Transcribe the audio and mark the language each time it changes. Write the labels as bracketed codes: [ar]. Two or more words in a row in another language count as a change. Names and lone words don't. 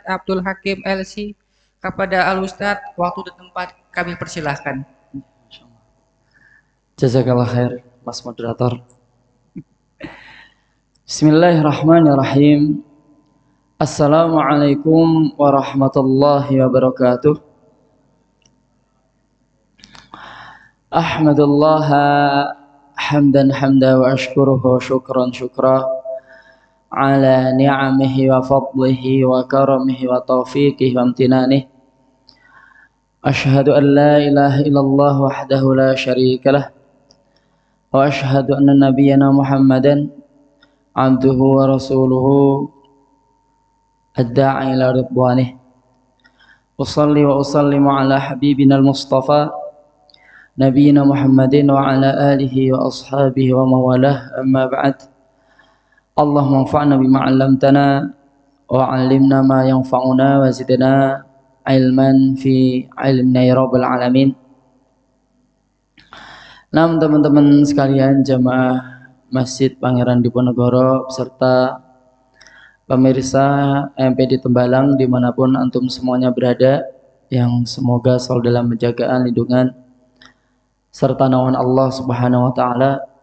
[id] Abdul Hakim LC. Kepada Al Ustadz, waktu dan tempat kami persilahkan. [ar] جزاك الله خير, [id] Mas Moderator. [ar] بسم الله الرحمن الرحيم. السلام عليكم ورحمة الله وبركاته. أحمد الله حمدا حمدا وأشكره شكرا شكرا على نعمه وفضله وكرمه وتوفيقه وامتنانه. أشهد أن لا إله إلا الله وحده لا شريك له وأشهد أن نبينا محمدا عبده ورسوله الداعي إلى رضوانه. أصلي وأسلم على حبيبنا المصطفى نبينا محمد وعلى آله وأصحابه ومن والاه أما بعد. اللهم انفعنا بما علمتنا وعلمنا ما ينفعنا وزدنا علما في علمنا يا رب العالمين. [id] Nah, teman-teman sekalian jamaah Masjid Pangeran Diponegoro beserta pemirsa MPD Tembalang dimanapun antum semuanya berada, yang semoga selalu dalam penjagaan, lindungan serta naungan Allah [ar] سبحانه وتعالى.